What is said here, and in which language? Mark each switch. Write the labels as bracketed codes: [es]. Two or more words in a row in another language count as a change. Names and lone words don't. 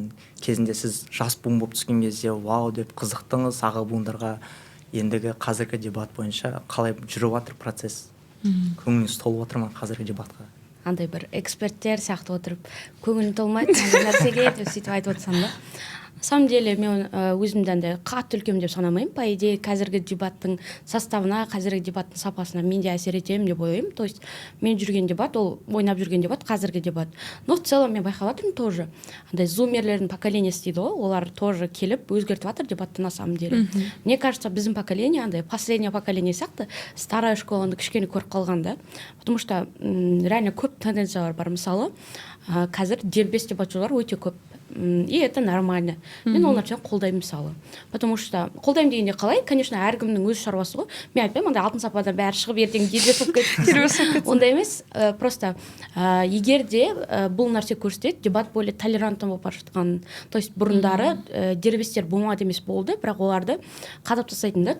[kk] Кезінде сіз жас буын болып түскен кезде вау деп қызықтыңыз, аға буындарға. Ендігі қазіргі дебат бойынша қалай жүріп жатыр процесс? Көңіліңіз толып отыр ма қазіргі дебатқа? Андай бір эксперттер сияқты отырып, көңілім толмайды, нәрсеге деп сөйтіп айтып отырсам да. [ru] На самом деле [kk] мен өзімді андай қатты үлкем деп санамаймын. [ru] По идее, [kk] қазіргі дебаттың составына, қазіргі дебаттың сапасына мен де әсер етемін деп ойлаймын. [ru] То есть [kk] мен жүрген дебат, ол ойнап жүрген дебат, қазіргі дебат. [ru] Но в целом [kk] мен байқап жатырмын тоже. Андай зумерлердің поколениесі дейді ғой, олар тоже келіп өзгертіп жатыр дебатты [ru] на самом деле. Мне кажется, [kk] біздің поколение, андай [ru] последнее поколение [kk] сияқты старая школаны кішкене көріп қалған да. [ru] Потому что реально [kk] көп тенденциялар бар. Мысалы, қазір дербес дебатшылар өте көп. [ru] и это нормально. [kk] Мен ол нәрсені қолдаймын мысалы. [ru] Потому что [kk] қолдаймын дегенде қалай? Конечно, әркімнің өз шаруасы ғой. Мен айтпаймын, андай алтын сападан бәрі шығып ертең дербес болып кетті. Ондай емес. Просто егер де бұл нәрсе көрсетеді, дебат [ru] более толерантны [kk] болып бара жатқанын. [ru] То есть [kk] бұрындары дербестер болмады емес болды, бірақ оларды қадап тастайтын да.